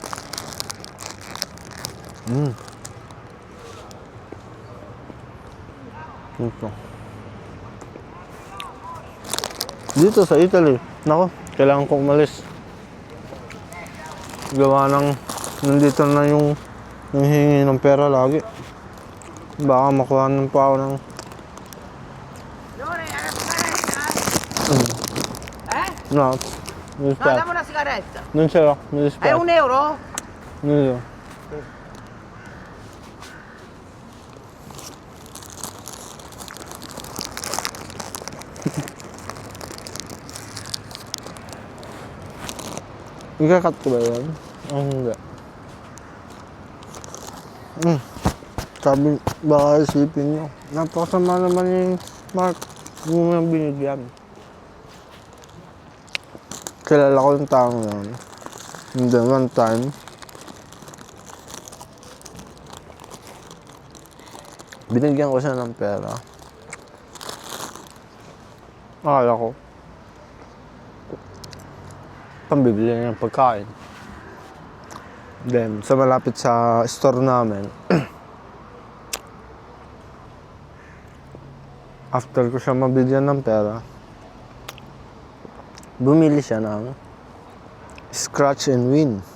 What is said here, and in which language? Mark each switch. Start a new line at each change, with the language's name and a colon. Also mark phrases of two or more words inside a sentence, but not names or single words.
Filipino: Ito. Dito sa Italy, nako, kailangan ko umalis. Gawa nandito na yung hingi ng pera lagi. Baka makuha ng pa ako ng no,
Italian: mi dispiace. Dammi una sigaretta. Non ce l'ho, mi È dispiace. €1? Non ce l'ho.
Filipino: Ika-cut ko ba yun? Hindi. Sabi, baka isipin nyo. Napakasama naman yung Mark. Hindi mo nang binigyan. Kilala ko yung taong yun.
English: And then one time,
Filipino: binigyan ko siya ng pera. Akala ko, pambibili ng pagkain. Then, sa malapit sa store namin, after ko siya mabigyan ng pera, bumili siya ng
English: scratch and win.